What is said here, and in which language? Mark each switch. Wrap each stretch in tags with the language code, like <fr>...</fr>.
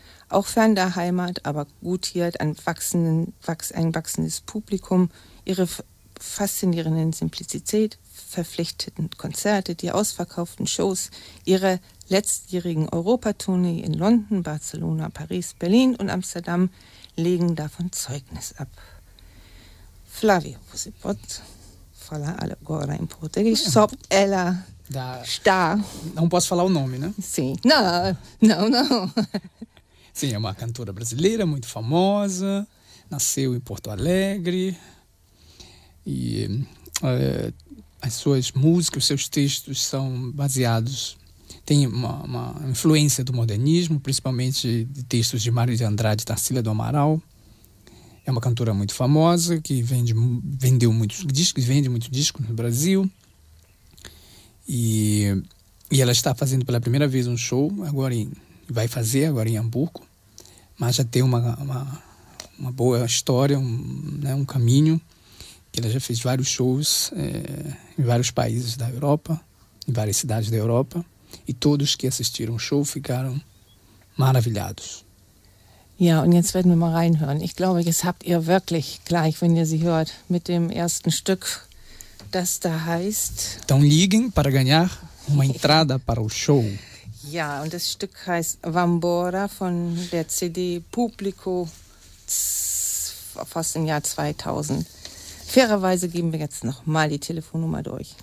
<de>Auch fern der Heimat, aber gutiert ein wachsendes Publikum, ihre faszinierende Simplizität, verpflichteten Konzerte, die ausverkauften Shows, ihre letztjährigen Europatournee in London, Barcelona, Paris, Berlin und Amsterdam legen davon Zeugnis ab.</de> <pt>Flavio, você pode falar agora em português? Só ela está. Não posso falar o nome, né? Sim. Não. Sim, é uma cantora brasileira muito famosa, nasceu em Porto Alegre e as suas músicas, os seus textos são baseados, tem uma influência do modernismo, principalmente de textos de Mário de Andrade e Tarsila do Amaral. É uma cantora muito famosa que vendeu muitos discos no Brasil. E ela está fazendo pela primeira vez um show, vai fazer agora em Hamburgo. Mas já tem uma boa história, um caminho. Ela já fez vários shows em vários países da Europa, em várias cidades da Europa. E todos que assistiram o show ficaram maravilhados.</pt> <de>Ja, und jetzt werden wir mal reinhören. Ich glaube, jetzt habt ihr wirklich gleich, wenn ihr sie hört, mit dem ersten Stück, das da heißt...</de> <pt>Então liguem para ganhar uma entrada para o show.</pt> <de>Ja, und das Stück heißt Vambora von der CD Publico fast im Jahr 2000. Fairerweise geben wir jetzt noch mal die Telefonnummer durch.</de>